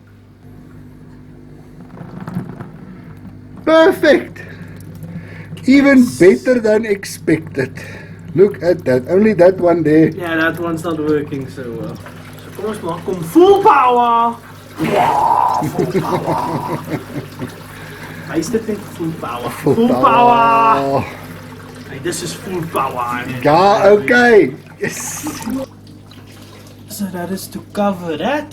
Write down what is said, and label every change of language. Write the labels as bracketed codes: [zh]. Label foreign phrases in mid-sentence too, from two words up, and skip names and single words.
[en] Perfect! Even better than expected. Look at that. Only that one there. Yeah, that one's not working so well. [af] So kom ons maak hom [en] full power. Full power. [af] Hy's dit net [en] full power. Full power. Hey, this is full power. Ja, okay. Yes. So that is to cover that.